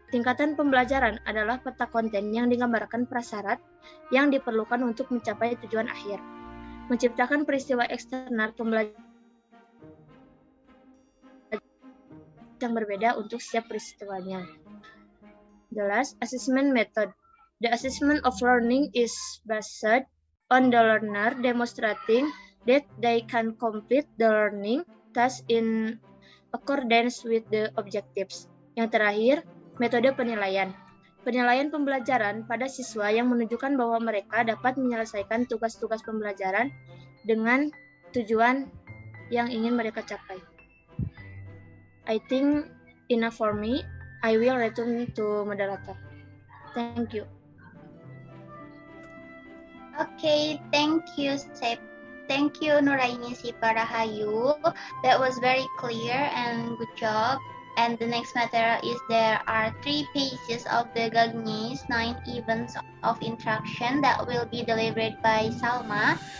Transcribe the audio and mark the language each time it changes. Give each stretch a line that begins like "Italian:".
Indonesian: Tingkatan pembelajaran adalah peta konten yang digambarkan prasyarat yang diperlukan untuk mencapai tujuan akhir. Menciptakan peristiwa eksternal pembelajaran yang berbeda untuk setiap peristiwanya.
English: The last, assessment method. The assessment of learning is based on the learner demonstrating that they can complete the learning task in accordance with the objectives.
Indonesian: Yang terakhir, metode penilaian. Penilaian pembelajaran pada siswa yang menunjukkan bahwa mereka dapat menyelesaikan tugas-tugas pembelajaran dengan tujuan yang ingin mereka capai.
English: I think enough for me. I will return to moderator. Thank you. Okay, thank you, Thank you, Nuraini Siparahayu. That was very clear and good job. And the next matter is there are 3 pages of the Gagny's 9 events of interaction that will be delivered by Salma.